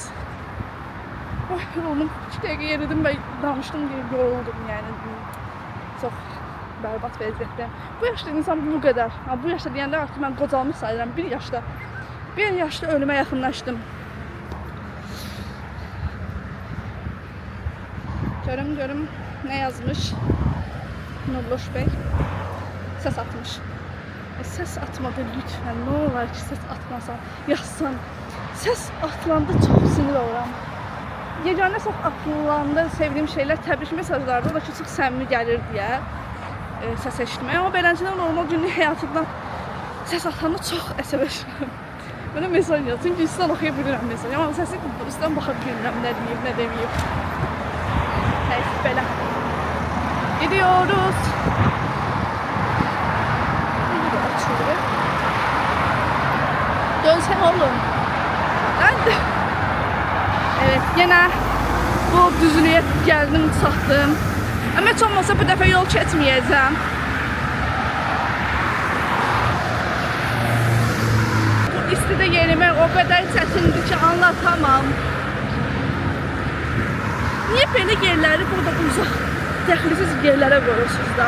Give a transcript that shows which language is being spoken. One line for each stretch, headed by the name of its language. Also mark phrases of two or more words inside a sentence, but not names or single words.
Azerbaijani: Yoruldum, 2 dəqiqə yeridim və danışdım deyə yoruldum, yəni. Çox bərbad vəziyyətdəyim. Bu yaşda insan bu qədər. Bu yaşda deyəndə artıq mən qocalmış sayıram. Bir yaşda ölümə yaxınlaşdım. Görüm.
Turkish: Ne yazmış? Nurloş Bey. Ses atmış. Ses atmadı lütfen.
Azerbaijani: Ne olar ki ses atmasan, yazsan. Ses atılanda çok sinir oluram. Yeganə çox atılanda sevdiyim şeyler təbrik mesajlarda da ki, çox səmimi gəlir deyə səs eşitmək. Amma beləncədən normal günlük həyatımdan səs atanda çox əsəbləşirəm. Mənə mesaj yazır. Çünki üstdən oxuya bilirəm mesaj. Amma səsi üstdən baxa bilmirəm nə deyib, nə deməyib. Neyse, belə.
Turkish: Gidiyoruz. Bunu da açıyorum. Sen oğlum. Ben de. Evet, yine bu düzlüğe geldim, çatdım.
Azerbaijani: Ama hiç olmasa bu dəfə yol keçməyəcəm. Bu istidə yerimək o qədər çətindir ki, anlatamam. Niyə belə yerləri burada uzaq, dəxilsiz yerlərə qoyursunuz da?